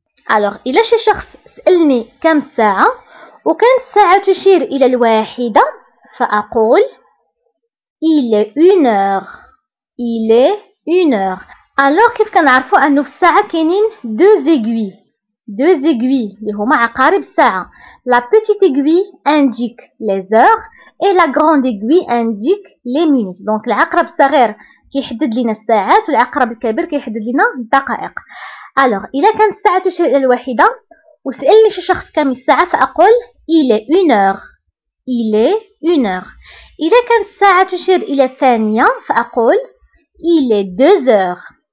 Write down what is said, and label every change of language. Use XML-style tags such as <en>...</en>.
<ar>alors إلا شي شخص سألني كم ساعة وكانت الساعة تشير إلى الواحدة فأقول</ar> <fr>il est 1 heure. il est 1 heure.</fr> <ar>alors كيف كنعرفوا أنه في الساعة كاينين</ar> <fr>deux aiguilles</fr> <ar>اللي هما عقارب الساعة.</ar> <fr>la petite aiguille indique les heures et la grande aiguille indique les minutes.</fr> <ar>donc العقرب الصغير كيحدد لنا الساعات والعقرب الكبير كيحدد لنا الدقائق. alors إلا كانت الساعة تشير إلى الواحدة وسألني شي شخص كم الساعة فأقول</ar> <fr>il est 1 heure. il est 1 heure.</fr> <ar>إذا كانت الساعة تشير إلى الثانية فأقول</ar> <fr>il est 2 heures.</fr>